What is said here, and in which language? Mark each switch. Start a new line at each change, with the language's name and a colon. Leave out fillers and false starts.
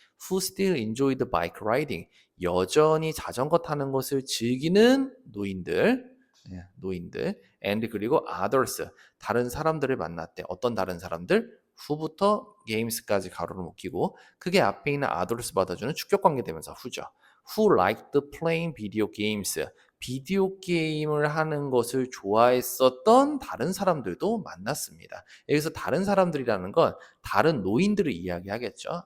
English: who still enjoyed bike riding,
Korean: 여전히 자전거 타는 것을 즐기는 노인들, 노인들,
English: and
Korean: 그리고
English: others,
Korean: 다른 사람들을 만났대. 어떤 다른 사람들? who부터 games까지 가로로 묶이고 그게 앞에 있는 others 받아주는 축격관계 되면서 who죠.
English: Who liked playing video games?
Korean: 비디오 게임을 하는 것을 좋아했었던 다른 사람들도 만났습니다. 여기서 다른 사람들이라는 건 다른 노인들을 이야기하겠죠.